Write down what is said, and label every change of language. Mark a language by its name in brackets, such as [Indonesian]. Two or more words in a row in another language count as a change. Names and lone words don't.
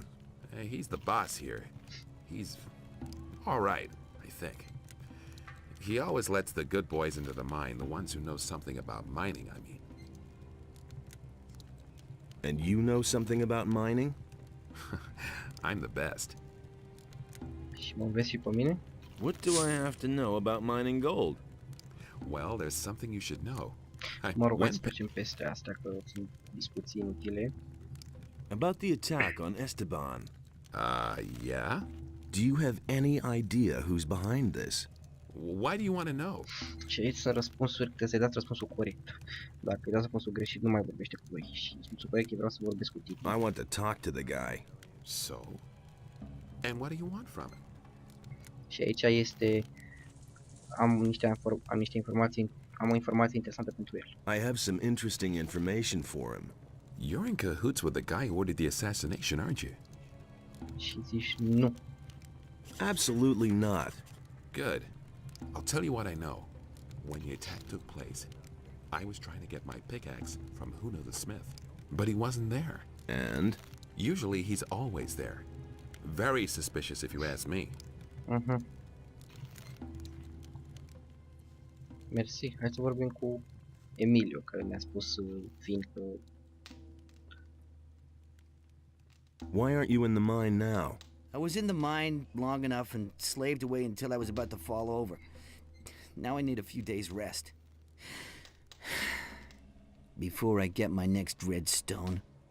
[English] Hey, he's the boss here. He's all right, I think. He always lets the good boys into the mine, the ones who know something about mining, I mean. And you know something about mining? I'm the best. [Romanian] Și mă vezi și pe mine? [English] What do I have to know about mining gold? Well, there's something you should know. I [Romanian] Mă rog, hai să [English] went [Romanian] trecem peste astea, că sunt discuții inutile. [English] About the attack on Esteban. Yeah? Do you have any idea who's behind this? Why do you want to know? [Romanian] Și aici sunt răspunsuri, trebuie să-i dați răspunsul corect. Dacă îi dați răspunsul greșit, nu mai vorbește cu voi. Și răspunsul corect, eu vreau să vorbesc cu tine. [English] I want to talk to the guy. So? And what do you want from him? [Romanian] Și aici este... Am niște informații, am o informație interesantă pentru el. [English] I have some interesting information for him. You're in cahoots with the guy who ordered the assassination, aren't you? [Romanian] Și zici nu. [English] Absolutely not. Good. I'll tell you what I know. When the attack took place, I was trying to get my pickaxe from Juno the Smith, but he wasn't there. And? Usually he's always there. Very suspicious if you ask me. [Romanian] Mersi. Hai să vorbim cu Emilio, care ne-a spus fiindcă... [English] Why aren't you in the mine now? I was in the mine long enough and slaved away until I was about to fall over. Now I need a few days' rest. Before I get my next red stone.